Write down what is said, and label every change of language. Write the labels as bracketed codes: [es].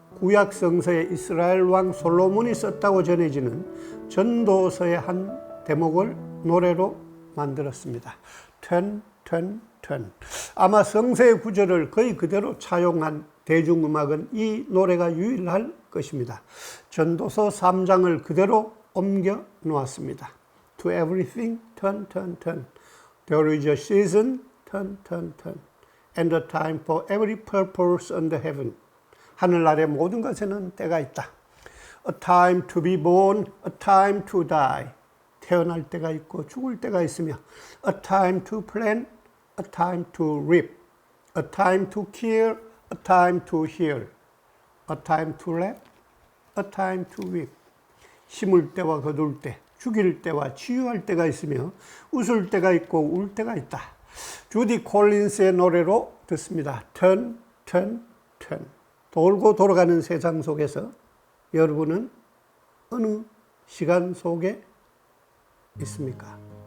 [ko] 구약 성서에 이스라엘 왕 솔로몬이 썼다고 전해지는 전도서의 한 대목을 노래로 만들었습니다. [en] turn, turn, turn. [ko] 아마 성서의 구절을 거의 그대로 차용한 대중음악은 이 노래가 유일할 것입니다. 전도서 3장을 그대로 옮겨 놓았습니다. [en] To everything, turn, turn, turn. There is a season, turn, turn, turn. And a time for every purpose under heaven. [ko] 하늘 아래 모든 것에는 때가 있다. [en] A time to be born, a time to die. [ko] 태어날 때가 있고 죽을 때가 있으며 [en] A time to plant, a time to reap. A time to kill, a time to heal. A time to laugh, a time to weep. [ko] 심을 때와 거둘 때, 죽일 때와 치유할 때가 있으며 웃을 때가 있고 울 때가 있다. 주디 콜린스의 노래로 듣습니다. [en] Turn, turn, turn. [ko] 돌고 돌아가는 세상 속에서 여러분은 어느 시간 속에 있습니까?